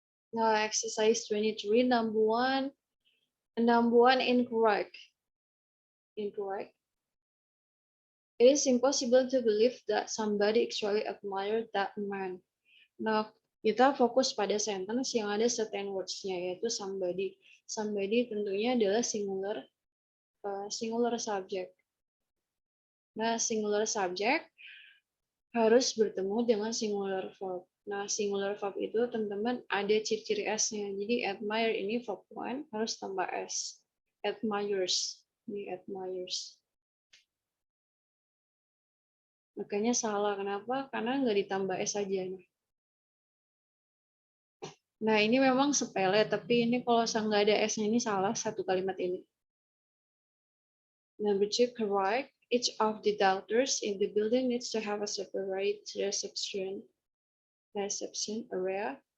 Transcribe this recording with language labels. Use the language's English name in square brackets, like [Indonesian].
[English] Now, exercise 23, number one incorrect. Incorrect. It is impossible to believe that somebody actually admired that man. [Indonesian] Nah, kita fokus pada sentence yang ada certain words-nya, yaitu somebody. Somebody tentunya adalah singular subject. Nah, singular subject harus bertemu dengan singular verb. Nah, singular verb itu teman-teman ada ciri-ciri S-nya. Jadi admire ini verb 1 harus tambah S. Admires. Ini admires. Makanya salah. Kenapa? Karena nggak ditambah S aja. Nah, ini memang sepele, tapi ini kalau nggak ada S-nya ini salah satu kalimat ini. [English] Number 2, correct. Each of the doctors in the building needs to have a separate reception area.